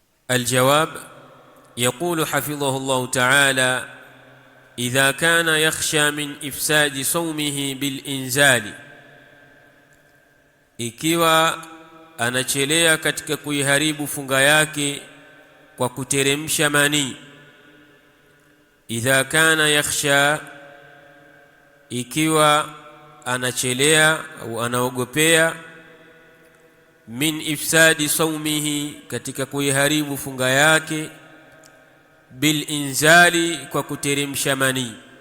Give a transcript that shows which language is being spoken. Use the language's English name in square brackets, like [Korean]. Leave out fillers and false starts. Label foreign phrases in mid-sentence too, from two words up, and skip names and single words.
[Arabic] الجواب: يقول حفظه الله تعالى: إذا كان يخشى من إفساد صومه بالإنزال, [Swahili] ikiwa anachelea katika kuiharibu funga yake kwa kuteremsha manii. [Arabic] إذا كان يخشى, [Swahili] ikiwa anachelea au anaogopea, [Arabic] من إفساد صومه, [Swahili] katika kuiharibu funga yake, [Arabic] بالإنزال, [Swahili] kwa kuteremsha manii.